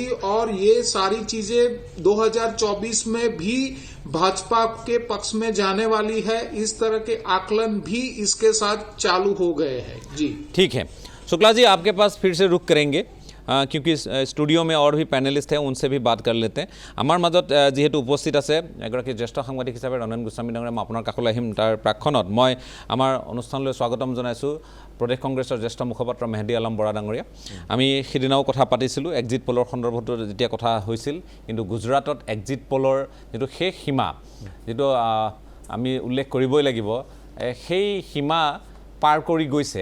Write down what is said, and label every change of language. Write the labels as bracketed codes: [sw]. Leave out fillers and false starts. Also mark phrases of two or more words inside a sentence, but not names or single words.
[hi] और ये सारी चीजें 2024 में भी भाजपा के पक्ष में जाने वाली है। इस तरह के आकलन भी इसके साथ चालू हो गए हैं। जी ठीक है, शुक्ला जी आपके पास फिर से रुक करेंगे क्योंकि स्टूडियो में और भी पैनेलिस्ट हैं, उनसे भी बात कर लेते हैं। [as] আমাৰ মাজত যিহেতু উপস্থিত আছে এগৰাকী জ্যেষ্ঠ সাংবাদিক হিচাপে ৰণেন গোস্বামী ডাঙৰীয়া, মই আপোনাৰ কাষলৈ আহিম তাৰ প্ৰাক্ষণত মই আমাৰ অনুষ্ঠানলৈ স্বাগতম জনাইছোঁ প্ৰদেশ কংগ্ৰেছৰ জ্যেষ্ঠ মুখপাত্ৰ মেহেদী আলম বৰা ডাঙৰীয়া। আমি সিদিনাও কথা পাতিছিলোঁ এক্সিট পলৰ সন্দৰ্ভতো যেতিয়া কথা হৈছিল, কিন্তু গুজৰাটত এক্সিট পলৰ যিটো শেষ সীমা, যিটো আমি উল্লেখ কৰিবই লাগিব, সেই সীমা পাৰ কৰি গৈছে।